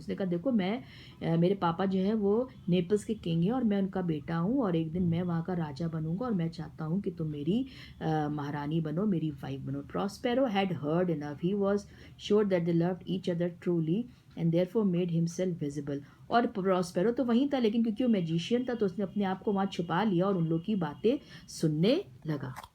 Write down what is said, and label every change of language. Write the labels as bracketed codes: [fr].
[hi] उसने कहा देखो मैं मेरे पापा जो है वो नेपल्स के किंग हैं और मैं उनका बेटा हूँ और एक दिन मैं वहाँ का राजा बनूंगा और मैं चाहता हूँ कि तुम मेरी महारानी बनो, मेरी वाइफ बनो। [en] Prospero had heard enough. He was sure that they loved each other truly and therefore made himself visible. [hi] और प्रॉस्पेरो तो वहीं था, लेकिन क्योंकि वो मैजिशियन था तो उसने अपने आप को वहाँ छुपा लिया और उन लोग की बातें सुनने लगा।